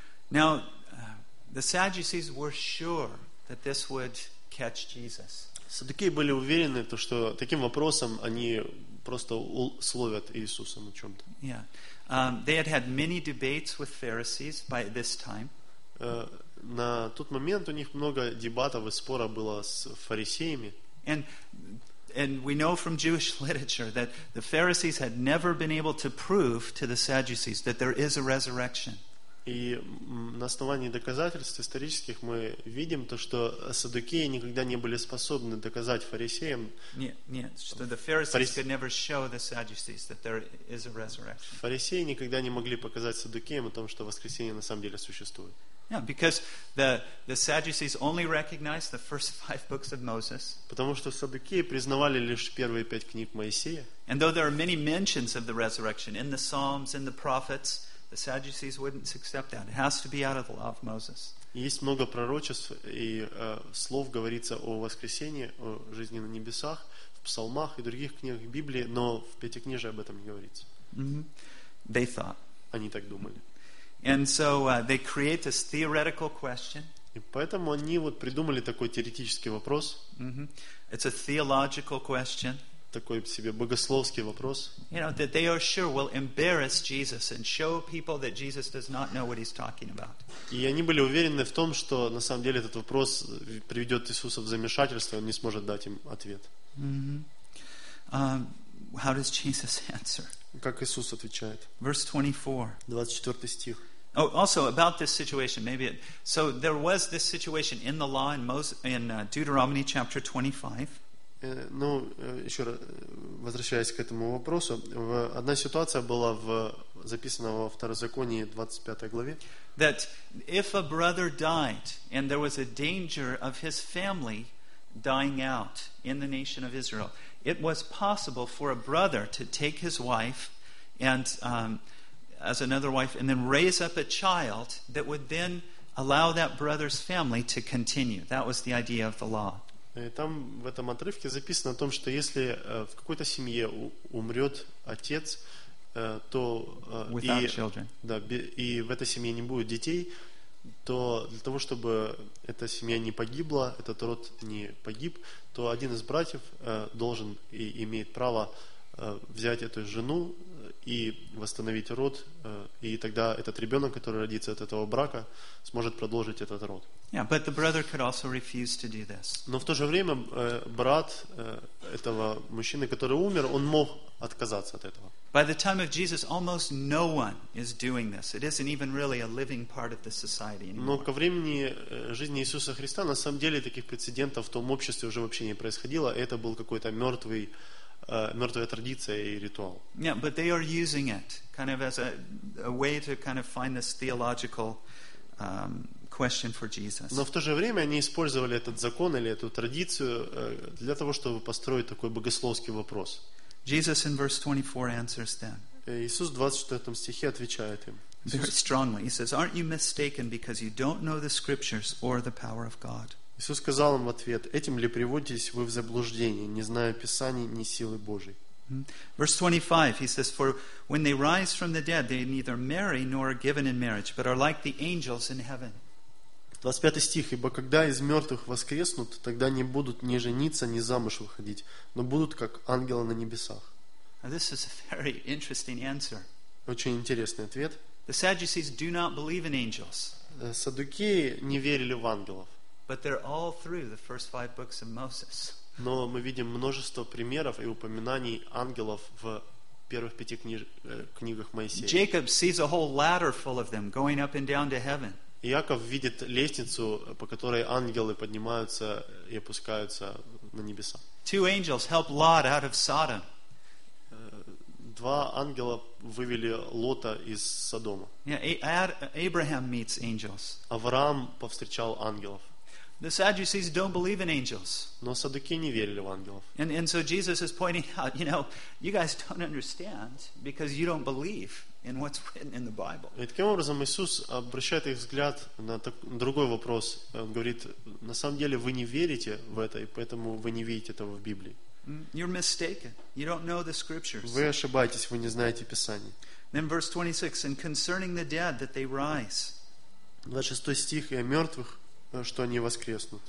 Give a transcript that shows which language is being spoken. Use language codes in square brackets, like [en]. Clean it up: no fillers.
[en] Now, the Sadducees were sure that this would catch Jesus. [ru] Саддукеи были уверены, что таким вопросом они просто условят Иисуса на чем-то. [en] Yeah. They had had many debates with Pharisees by this time. [ru] На тот момент у них много дебатов и споров было с фарисеями. [en] And we know from Jewish literature that the Pharisees had never been able to prove to the Sadducees that there is a resurrection. [ru] И на основании доказательств исторических мы видим то, что саддукеи никогда не были способны доказать фарисеям. Нет, что [en] the Pharisees could never show the Sadducees that there is a resurrection. [ru] Фарисеи никогда не могли показать саддукеям о том, что воскресение на самом деле существует. [en] Yeah, because the Sadducees only recognized the first five books of Moses. [ru] Потому что саддукеи признавали лишь первые пять книг Моисея. [en] And though there are many mentions of the resurrection in the Psalms, in the prophets, the Sadducees wouldn't accept that. It has to be out of the law of Moses. [ru] Есть много пророчеств и слов говорится о воскресении, о жизни на небесах, в псалмах и других книгах Библии, но в Пятикнижии об этом не говорится. [en] Mm-hmm. They thought. [ru] Они так думали. [en] And so they create this theoretical question. [ru] И поэтому они вот придумали такой теоретический вопрос. [en] Mm-hmm. It's a theological question. [ru] Такой себе богословский вопрос. [en] You know, that they are sure will embarrass Jesus and show people that Jesus does not know what he's talking about. [ru] И они были уверены в том, что на самом деле этот вопрос приведет Иисуса в замешательство, он не сможет дать им ответ. [en] Mm-hmm. How does Jesus answer? [ru] Как Иисус отвечает? [en] Verse 24. [ru] 24 стих. [en] Oh, also about this situation, maybe it, so there was this situation in the law in Moses, in Deuteronomy chapter 25. [ru] Ну, еще раз, возвращаясь к этому вопросу, одна ситуация была в записана во Второзаконии 25 главе. [en] That if a brother died and there was a danger of his family dying out in the nation of Israel, it was possible for a brother to take his wife and as another wife and then raise up a child that would then allow that brother's family to continue. That was the idea of the law. [ru] И там в этом отрывке записано о том, что если в какой-то семье умрет отец, то и в этой семье не будет детей, то для того, чтобы эта семья не погибла, этот род не погиб, то один из братьев должен и имеет право взять эту жену и восстановить род, и тогда этот ребенок, который родится от этого брака, сможет продолжить этот род. [en] Yeah, but the brother could also refuse to do this. [ru] Но в то же время брат этого мужчины, который умер, он мог отказаться от этого. [en] By the time of Jesus, almost no one is doing this. It isn't even really a living part of the society anymore. [ru] Но ко времени жизни Иисуса Христа на самом деле таких прецедентов в том обществе уже вообще не происходило. Это был какой-то мертвая традиция и ритуал. [en] Yeah, but they are using it kind of as a way to kind of find this theological question for Jesus. [ru] Но в то же время они использовали этот закон или эту традицию для того, чтобы построить такой богословский вопрос. [en] Jesus in verse 24 answers them. [ru] Иисус в 24 стихе отвечает им. [en] Very strongly. He says, "Aren't you mistaken because you don't know the scriptures or the power of God?" [ru] Иисус сказал им в ответ: "Этим ли приводитесь вы в заблуждение, не зная Писаний ни силы Божией?" [en] Verse 25, he says, "For when they rise from the dead, they neither marry nor are given in marriage, but are like the angels in heaven." [ru] 25 стих: "Ибо когда из мертвых воскреснут, тогда не будут ни жениться, ни замуж выходить, но будут как ангелы на небесах." [en] Now this is a very interesting answer. [ru] Очень интересный ответ. [en] The Sadducees do not believe in angels. [ru] Саддукеи не верили в ангелов. [en] But they're all through the first five books of Moses. [ru] Но мы видим множество примеров и упоминаний ангелов в первых пяти книгах Моисея. [en] Jacob sees a whole ladder full of them going up and down to heaven. [ru] Иаков видит лестницу, по которой ангелы поднимаются и опускаются на небеса. [en] Two angels help Lot out of Sodom. [ru] Два ангела вывели Лота из Содома. [en] Yeah, Abraham meets angels. [ru] Авраам повстречал ангелов. [en] The Sadducees don't believe in angels. [ru] Но саддукеи не верили в ангелов. [en] And so Jesus is pointing out, you know, you guys don't understand because you don't believe in what's written in the Bible. [ru] И таким образом Иисус обращает их взгляд на другой вопрос. Он говорит: на самом деле вы не верите в это, и поэтому вы не видите этого в Библии. [en] You're mistaken. You don't know the scriptures. [ru] Вы ошибаетесь, вы не знаете Писаний. [en] Then verse 26, and concerning the dead that they rise. [ru] 26 стих: и о мертвых, что они воскреснут.